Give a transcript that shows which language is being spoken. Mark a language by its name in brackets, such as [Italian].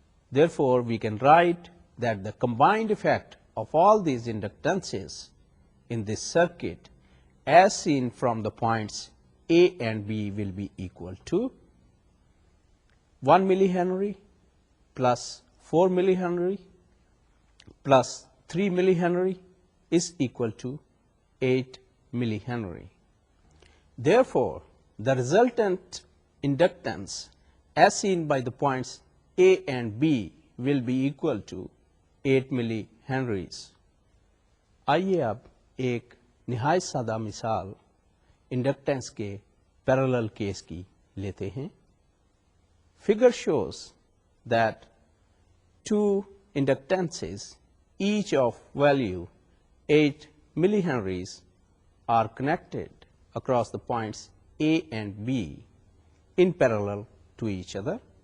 [English] Therefore, we can write that the combined effect of all these inductances in this circuit as seen from the points A and B will be equal to 1 millihenry plus 4 millihenry plus 3 millihenry is equal to 8 millihenry. Therefore, the resultant inductance as seen by the points A and B will be equal to 8 millihenries. [Hindi] आइए अब एक निहायत सादा मिसाल inductance के parallel case की लेते हैं. [English] Figure shows that 2 inductances, each of value 8 millihenries, are connected across the points A and B in parallel to each other.